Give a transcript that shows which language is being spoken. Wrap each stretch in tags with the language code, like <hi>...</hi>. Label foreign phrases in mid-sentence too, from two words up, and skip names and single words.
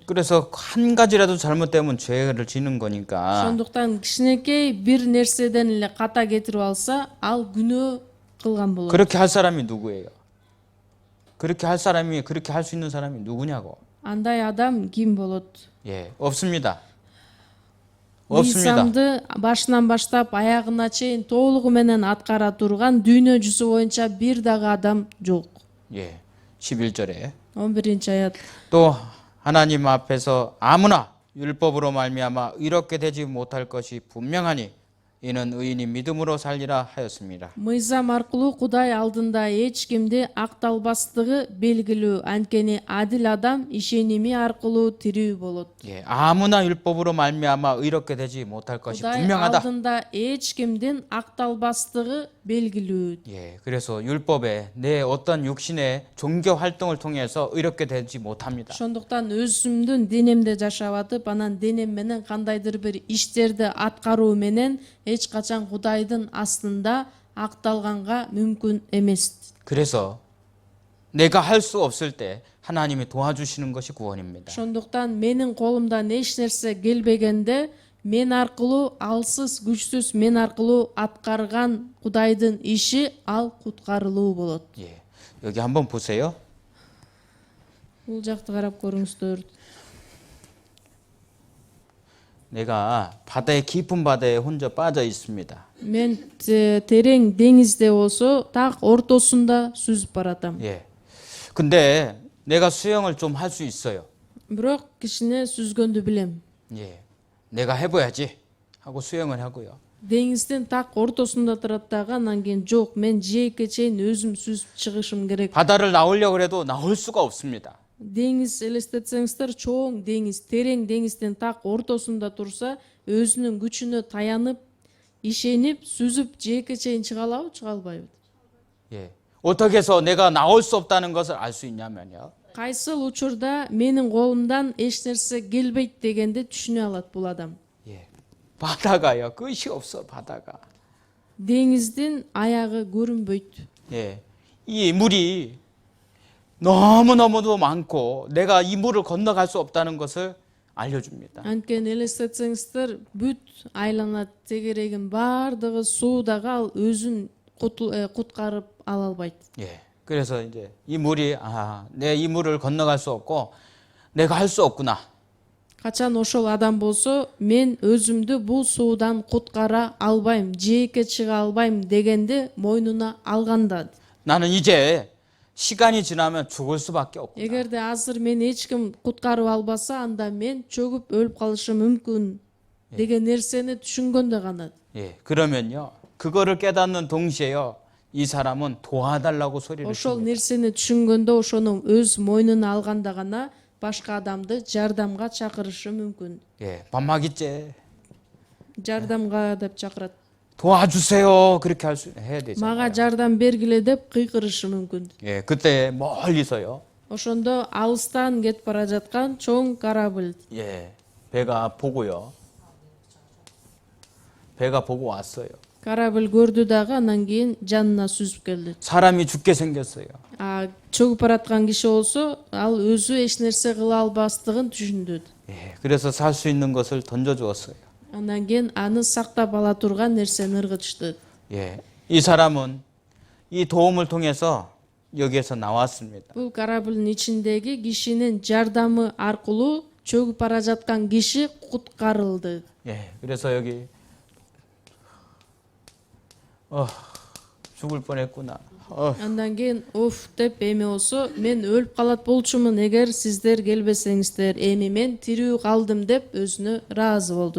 <ko>그래서 한 가지라도 잘못되면 죄를 지는 거니까</ko> <ky>Ошондуктан кичинекей бир нерседен эле ката кетирип алса, ал күнөө кылган болот.</ky> <ko>그렇게 할 사람이 누구예요? 그렇게 할 사람이 그렇게 할 수 있는 사람이 누구냐고?</ko> <ky>Андай адам ким болот?</ky> <ko>예, 없습니다. 없습니다.</ko> <ky>Мыйзамды башынан баштап аягына чейин толугу менен аткара турган дүйнө жүзү боюнча бир дагы адам жок.</ky> <ko>예, 11절에</ko> <ky>11-аят.</ky> <ko>또 하나님 앞에서 아무나 율법으로 말미암아 의롭게 되지 못할 것이 분명하니 이는 의인이 믿음으로 살리라 하였습니다.</ko> <ky>Мыйзам аркылуу Кудай алдында эч кимди акталбастыгы белгилүү. Анткени адил адам ишеними аркылуу тирүү болот.</ky> <ko>예, 아무나 율법으로 말미암아 의롭게 되지 못할 것이</ko> <ky>Кудай</ky> <ko>분명하다.</ko> <ky>алдында эч кимдин акталбастыгы белгилүү.</ky> <ko>예, 그래서 율법에 내 어떤 육신의 종교 활동을 통해서 의롭게 되지 못합니다.</ko> <ky>Ошондуктан өзүмдүн денемде жашап атып, анан денем менен кандайдыр бир иштерди аткаруу менен эч качан Кудайдын астында акталганга мүмкүн эмес.</ky> <ko>그래서 내가 할 수 없을 때 하나님이 도와주시는 것이 구원입니다.</ko> <ky>Ошондуктан менин колумдан эч нерсе келбегенде мен аркылуу, алсыз, күчсүз мен аркылуу аткарган Кудайдын иши ал куткарылуу болот.</ky> <ko>예, 여기 한번 보세요.</ko> <ky>Бул жакты карап көрүңүздөр.</ky> <ko>내가 바다의 깊은 바다에 혼자 빠져 있습니다.</ko> <ky>Мен терең деңизде болсо, так ортосунда сүзүп баратам.</ky> <ko>예. 근데 내가 수영을 좀 할 수 있어요.</ko> <ky>Бирок кичине сүзгөндү билем.</ky> <ko>예. 내가 해봐야지 하고 수영을 하고요.</ko> <ky>Деңиздин так ортосунда турат дагы, анан кийин жок, мен жээкке чейин өзүм сүзүп чыгышым керек.</ky> <ko>바다를 나오려고 해도 나올 수가 없습니다.</ko> <ky>Деңиз элестетсеңиздер, чоң деңиз, терең деңиздин так ортосунда турса, өзүнүн күчүнө таянып, ишенип, сүзүп жээкке чейин чыга алабы, чыга албайбы?</ky> <ko>예. 어떻게 해서 내가 나올 수 없다는 것을 알 수 있냐면요.</ko> <ky>Кайсыл учурда менин колумдан эч нерсе келбейт дегенди түшүнө алат бул адам.</ky> <ko>예. 바다가요. 끝이 없어, 바다가.</ko> <ky>Деңиздин аягы көрүнбөйт.</ky> <ko>예. 이 물이 너무너무도 많고 내가 이 물을 건너갈 수 없다는 것을 알려줍니다.</ko> <ky>Анткени элестетсеңиздер, бүт айлана тегерегин баардыгы суудагы ал өзүн куткарып ала албайт.</ky> <ko>예. 그래서 이제 이 물이 내 이 물을 건너갈 수 없고 내가 할 수 없구나.</ko> <ky>Качан ошол адам болсо, мен өзүмдү бул суудан куткара албайм, жээкке чыга албайм дегенди мойнуна алганда.</ky> <ko>나는 이제 시간이 지나면 죽을 수밖에 없구나.</ko> <ky>Эгерде азыр мени эч ким куткарып албаса, анда мен чөгүп өлүп калышым мүмкүн деген нерсени түшүнгөндө гана.</ky> <ko>예. 그러면요. 그거를 깨닫는 동시에요. 이 사람은 도와달라고 소리를</ko> <ky>Ошол</ky> <ko>칩니다.</ko> <ky>нерсени түшүнгөндө, ошону өз мойнуна алганда гана башка адамды жардамга чакырышы мүмкүн.</ky> <ko>예. 반막이째.</ko> <ky>Жардамга деп чакырат.</ky> <ko>도와주세요. 그렇게 해야 되잖아요.</ko> <ky>Мага жардам бергиле деп кыйкырышы мүмкүн.</ky> <ko>예. 그때 멀리서요.</ko> <ky>Ошондо алыстан кетип бара жаткан чоң корабль,</ky> <ko>예. 배가 보고요. 배가 보고 왔어요.</ko> <ky>Корабль көрдү дагы анан кийин жанына сүзүп келди.</ky> <ko>사람이 죽게 생겼어요.</ko> <ky>Чөгүп бараткан киши болсо, ал өзү эч нерсе кыла албастыгын түшүндү.</ky> <ko>예, 그래서 살 수 있는 것을 던져주었어요.</ko> <ky>Анан кийин аны сактап ала турган нерсени ыргытышты.</ky> <ko>예, 이 사람은 이 도움을 통해서 여기에서 나왔습니다.</ko> <ky>Бул кораблдын ичиндеги кишинин жардамы аркылуу чөгүп бара жаткан киши куткарылды.</ky> <ko>예, 그래서 여기 죽을 뻔했구나.</ko> <ky>Андан кийин деп эми болсо мен өлүп калат болчумун эгер сиздер келбесеңиздер, эми мен тирүү калдым деп өзүнө ыраазы болду.</ky>